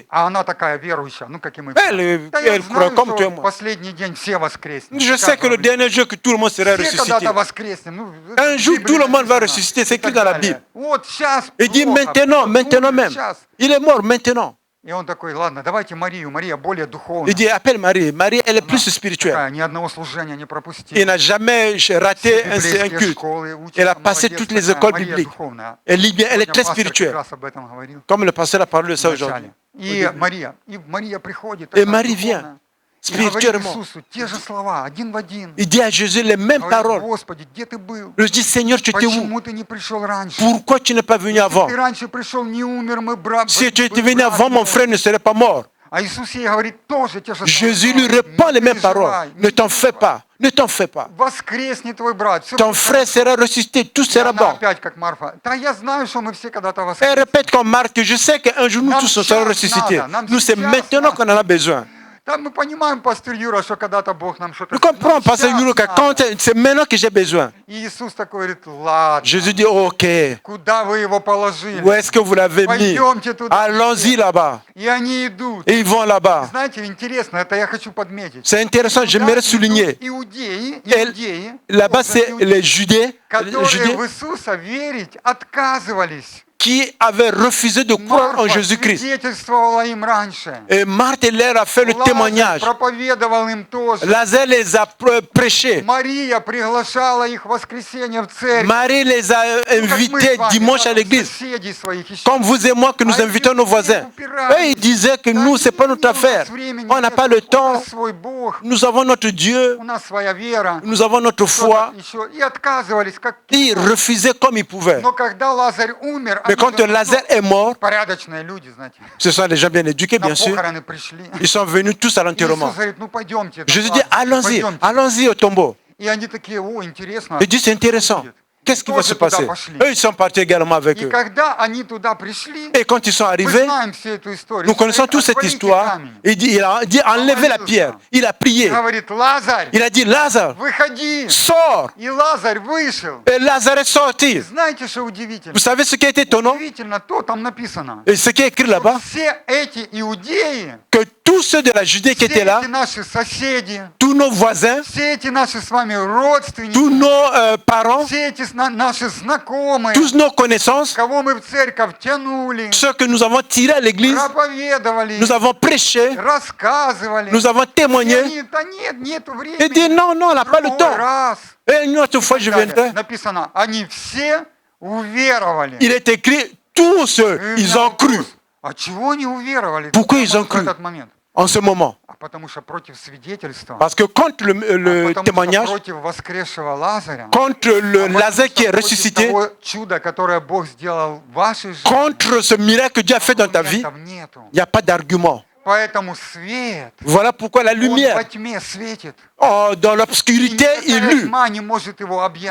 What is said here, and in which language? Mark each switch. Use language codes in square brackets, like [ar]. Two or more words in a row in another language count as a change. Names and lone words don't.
[ru] А она такая верующая, ну как и мы. [fr] Elle, [ru] Да я [fr] elle croit [ru] знаю, [fr] comme toi et [ru] что в [fr] moi. [ru] последний день все воскреснут. [fr] Je sais que le dernier jour que tout le monde sera [ru] Все [fr] ressuscité. [ru] когда-то воскреснем. Ну, [fr] Un [ru] в [fr] jour, [ru] Библии [fr] tout le monde va [ru] написано [fr] ressusciter, c'est [ru] и [fr] écrit [ru] так [fr] dans la [ru] далее. [fr] Bible. [ru] Вот сейчас [fr] Il dit [ru] плохо, [fr] maintenant, [ru] умер [fr] maintenant même. [ru] сейчас. [fr] Il est mort maintenant. [ru] И он такой: ладно, давайте Марию. Мария более духовная. [fr] Il dit, appelle Marie. Marie, elle est plus spirituelle. [ru] Такая, ни одного служения не пропустила. [fr] Il n'a jamais raté un [ru] Библейские [fr] culte. [ru] школы учится, [fr] Elle a passé [ru] молодец [fr] toutes les [ru] такая. [fr] écoles [ru] Мария [fr] bibliques. [ru] духовная. [fr] Elle lit bien, elle est [ru] Сегодня [fr] très [ru] пастор как [fr] spirituelle. [ru] раз об этом говорил [fr] Comme le pasteur a parlé de ça [ru] в [fr] aujourd'hui. [ru] начале. И Мария приходит. [fr] Et [ru] такая [fr] Marie [ru] духовная, [fr] vient, [ru] и говорит [fr] spirituellement. [ru] Иисусу те же слова, один в один. [fr] Il dit à Jésus les mêmes [ru] Говорит: [fr] paroles. [ru] Господи, где ты был? [fr] Il dit, Seigneur, tu étais où? [ru] Почему ты не пришел раньше? [fr] Pourquoi tu n'es pas venu [ru] Если [fr] avant? [ru] ты раньше пришел, не умер мы, брат. [fr] Si tu étais venu avant, mon frère ne serait pas mort. [ru] А Иисус ей говорит тоже те же слова. [fr] Jésus lui répond les mêmes paroles. Ne t'en fais pas. Ne t'en fais pas. [ru] Воскреснет твой брат. Всё [fr] Ton [ru] будет [fr] frère sera ressuscité. Tout [ru] И [fr] sera [ru] она [fr] bon. [ru] опять как Марфа: да я знаю, что мы все когда-то [fr] Elle [ru] воскреснем. [fr] répète comme Marc que je sais qu'un jour nous [ru] Нам [fr] tous serons [ru] сейчас [fr] ressuscités. [ru] надо, нам [fr] Nous, c'est [ru] сейчас [fr] maintenant [ru] надо. [fr] qu'on en a besoin. [ru] Да, мы понимаем, пастор Юра, что когда-то Бог нам что-то... [fr] Nous comprenons, [ru] Нам [fr] Pasteur [ru] сейчас [fr] Yuruka, [ru] надо. [fr] c'est maintenant que j'ai besoin. [ru] И Иисус такой говорит: ладно, [fr] Jésus dit, ok, [ru] куда вы его положили? [fr] où est-ce que vous l'avez mis? [ru] Пойдемте туда. [fr] Allons-y là-bas. [ru] И они идут. [fr] Et ils vont là-bas. [ru] Знаете, интересно, это я хочу подметить. [fr] C'est intéressant, j'aimerais [ru] Туда [fr] souligner. [ru] идут Иудеи, [fr] Elle- [ru] иудеи, [fr] Là-bas, [ru] тоже [fr] c'est [ru] иудеи, [fr] les Judées, [ru] которые в Иисуса верить отказывались. [fr] qui avaient refusé de croire en [ru] Марфа [fr] Jésus-Christ. [ru] свидетельствовала им раньше. [fr] Et Marthe leur a fait le [ru] Лазарь [fr] témoignage. [ru] проповедовал им тоже. [fr] Lazare les a prêchés. [ru] Мария приглашала их в воскресенье в церковь. [fr] Marie les a [ru] Ну, как мы с [fr] invités [ru] вами, [fr] dimanche [ru] да, [fr] à l'église. [ru] соседей своих еще. [fr] Comme vous et moi que nous invitons nos voisins. Eux, ils disaient que nous, ce n'est pas notre affaire. On n'a pas le [ru] У [fr] temps. [ru] нас свой Бог, [fr] Nous avons notre Dieu. [ru] у нас своя вера. [fr] Nous avons notre foi. [ru] Еще. И отказывались, как [fr] Ils refusaient comme ils pouvaient. [ru] Но когда Лазарь умер, [fr] Mais [ru] они [fr] quand [ru] же, [fr] Lazare est mort, [ru] порядочные люди, знаете, [fr] ce sont des gens bien éduqués, [ru] на [fr] bien sûr. [ru] похороны пришли. [fr] Ils sont venus tous à [ru] И [fr] l'enterrement. [ru] Иисус говорит: ну пойдемте. [fr] Jésus dit, allons-y, [ru] пойдемте. [fr] allons-y au tombeau. [ru] И они такие: о, интересно. [fr] Il dit, c'est intéressant. Qu'est-ce qui va se passer? Eux, ils sont partis également avec [ru] И [fr] eux. [ru] когда они туда пришли, [fr] Et quand ils sont [ru] мы [fr] arrivés, [ru] знаем всю эту историю. [fr] nous connaissons [ru] Говорит: [fr] toute cette [ru] «Отвалите [fr] histoire. [ru] камень». [fr] Il a dit, enlevez la pierre. Il a prié. [ru] Говорит: Лазарь, [fr] Il a dit, Lazare, [ru] выходи. [fr] sors. [ru] И Лазарь вышел. [fr] Et Lazare est sorti. [ru] Знаете, что удивительно? [fr] Vous savez ce qui a été étonnant? [ru] Удивительно, то там написано. [fr] Et ce qui est écrit là-bas, [ru] Все эти иудеи, [fr] que tous ceux de la Judée qui [ru] все [fr] étaient là, [ru] эти наши соседи, [fr] tous nos voisins, [ru] все эти наши с вами родственники, [fr] tous nos parents, [ru] все эти наши знакомые, [fr] tous nos connaissances, [ru] кого мы в церковь тянули, [fr] ceux que nous avons tirés à l'église, [ru] проповедовали, [fr] nous avons prêché, [ru] рассказывали. [fr] nous avons [ru] И [fr] témoigné. [ru] они: да нет, нету времени. [fr] Et dit, non, non, on n'a pas le [ru] Другой [fr] temps. [ru] раз. [fr] Et une autre fois, je viendrai. [ru] Написано: они все уверовали. [fr] Il est écrit, tous ils ont cru. [ru] А чего они уверовали? [fr] Pourquoi ils ont [ru] В [fr] cru [ru] этот момент? [fr] en ce moment? [ru] А потому что против свидетельства, [fr] Parce que contre le [ru] потому [fr] témoignage, [ru] что против воскресшего Лазаря, [fr] contre le [ru] потому [fr] Lazare qui est [ru] что против [fr] ressuscité, [ru] того чуда, которое Бог сделал в вашей жизни, [fr] contre ce miracle que Dieu a fait dans ta vie, [ru] аргументов нету. [fr] il n'y a pas d'argument. [ru] Поэтому свет, [fr] Voilà pourquoi la [ru] он [fr] lumière, [ru] во тьме светит. [fr] dans [ru] И [fr] l'obscurité, il [ru] никакая [fr] lutte. [ru] тьма не может его [fr] Il [ru] объять.